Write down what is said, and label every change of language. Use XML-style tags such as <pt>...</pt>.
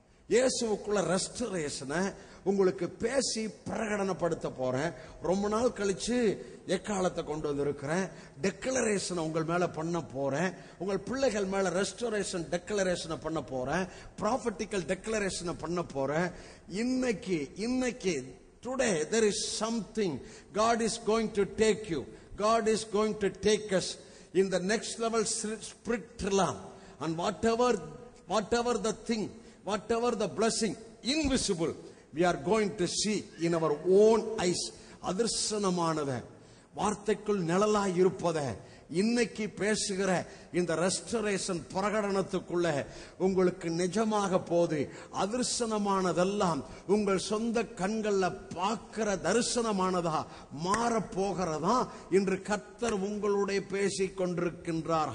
<ta>இயேசுவுக்குள்ள ரெஸ்டோரேஷனை உங்களுக்கு பேசி பிரகடனப்படுத்த போறேன். ரொம்ப நாள் கழிச்சு எக்காலத்தை கொண்டு வந்திருக்கிறேன். டெக்ளரேஷனை உங்கள் மேல பண்ண போறேன். உங்கள் பிள்ளைகள் மேல ரெஸ்டோரேஷன் டெக்ளரேஷனை பண்ண போறேன். ப்ராஃபட்டிக்கல் டெக்ளரேஷனை பண்ண போறேன். இன்னைக்கு</ta> <en>today there is something God is going to take you. God is going to take us in the next level spirit realm, and whatever the thing, whatever the blessing invisible we are going to see in our own eyes.</en> <ta>அதிர்ஷ்டமானத, வார்த்தைக்குள் நிழலாய் இருப்பத இன்னைக்கு பேசுகிற இந்த restoration பிரகடனத்துக்குள்ள உங்களுக்கு நிஜமாக போது. அதிர்ஷ்டமானதெல்லாம் உங்கள் சொந்த கண்கள்ல பார்க்கிற தரிசனமானதா மாற போகிறதா இன்று கர்த்தர் உங்களுடைய பேசிக் கொண்டிருக்கின்றார்.</ta>